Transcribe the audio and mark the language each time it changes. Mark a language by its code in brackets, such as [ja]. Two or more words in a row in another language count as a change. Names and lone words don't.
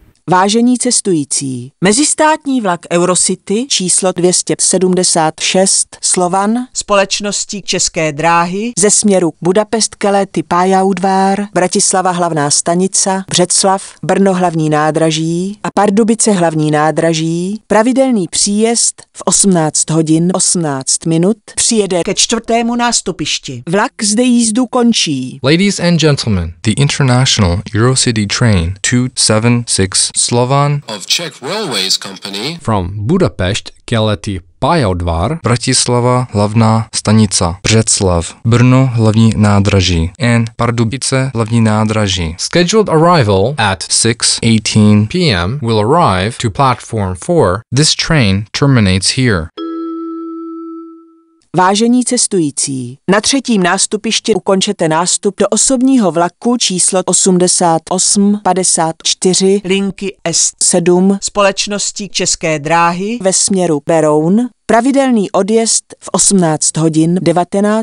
[cs] Vážení cestující, mezistátní vlak Eurocity číslo 276 Slovan společností České dráhy ze směru Budapest Keleti Pályaudvar, Bratislava hlavná stanica, Břeclav, Brno hlavní nádraží a Pardubice hlavní nádraží, pravidelný příjezd v 18 hodin 18 minut přijede ke 4. nástupišti. Vlak zde jízdu končí. [en] Ladies and gentlemen, the International Eurocity train 276 Slovan of Czech Railways Company from Budapest Keleti Pályaudvar, Bratislava hlavná stanica, Břeclav, Brno hlavní nádraží and Pardubice hlavní nádraží. Scheduled arrival at 6:18 p.m. will arrive to platform 4. This train terminates here. [cs] Vážení cestující, na 3. nástupišti ukončete nástup do osobního vlaku číslo 8854 linky S7 společností České dráhy ve směru Beroun. Pravidelný odjezd v 18 hodin 19 minut.